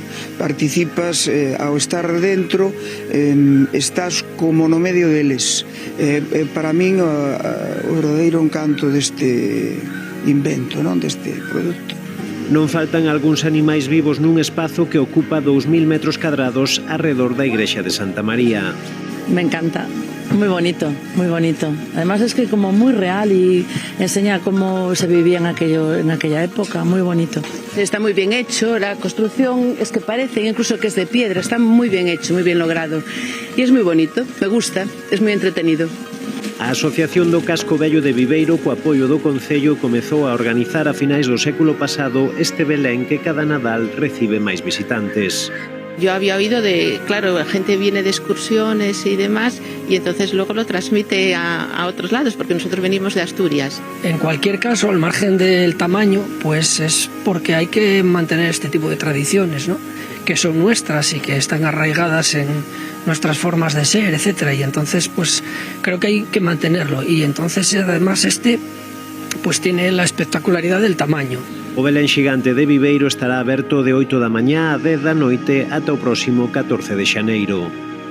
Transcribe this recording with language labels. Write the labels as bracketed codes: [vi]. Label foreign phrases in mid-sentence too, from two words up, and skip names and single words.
[gl] Participas ao estar dentro, estás como no medio deles. Para min o verdadeiro encanto deste invento, non? Deste produto. Non faltan algúns animais vivos nun espazo que ocupa 2000 metros cadrados arredor da igrexa de Santa María. [es] Me encanta. Muy bonito, muy bonito. Además es que como muy real y enseña cómo se vivía en aquella época, muy bonito. Está muy bien hecho, la construcción es que parece incluso que es de piedra, está muy bien hecho, muy bien logrado. Y es muy bonito, me gusta, es muy entretenido. [gl] A Asociación do Casco Vello de Viveiro, co apoio do Concello, comezou a organizar a finais do século pasado este Belén que cada Nadal recibe máis visitantes. [es] Yo había oído claro, la gente viene de excursiones y demás y entonces luego lo transmite a otros lados porque nosotros venimos de Asturias. En cualquier caso, al margen del tamaño, pues es porque hay que mantener este tipo de tradiciones, ¿no? Que son nuestras y que están arraigadas en nuestras formas de ser, etcétera. Y entonces, pues creo que hay que mantenerlo. Y entonces, además, pues tiene la espectacularidad del tamaño. [gl] O Belén xigante de Viveiro estará aberto de 8 da mañá a 10 da noite ata o próximo 14 de xaneiro.